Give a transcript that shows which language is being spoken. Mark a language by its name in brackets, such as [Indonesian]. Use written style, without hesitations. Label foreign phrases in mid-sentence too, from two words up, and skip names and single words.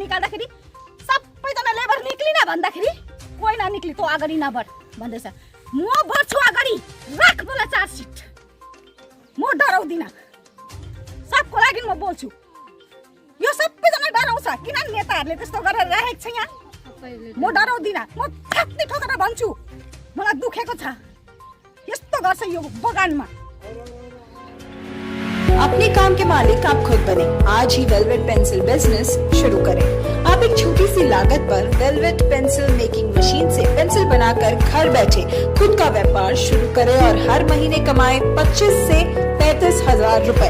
[Nepali] निकाल्दाखेरि सबैजना लेबर निक्लिन भन्दाखेरि कोही ननिक्ली तँ अगाडि नबढ भन्दैछ म बढ्छु अगाडि राख मलाई चार्जसिट म डराउँदिनँ सबको लागि म बोल्छु यो सबैजना डराउँछ किन नेताहरूले त्यस्तो गरेर राखेको छ यहाँ म डराउँदिनँ म ठ्याक्कै ठोकेर भन्छु मलाई दुखेको छ यस्तो गर्छ यो बगानमा [Hindi] अपने काम के मालिक आप खुद बने। आज ही [English] velvet pencil business [Hindi] शुरू करें। आप एक छोटी सी लागत पर [English] velvet pencil making machine [Hindi] से पेंसिल बनाकर घर बैठे खुद का व्यापार शुरू करें और हर महीने कमाएं 25 से 35,000 रुपए।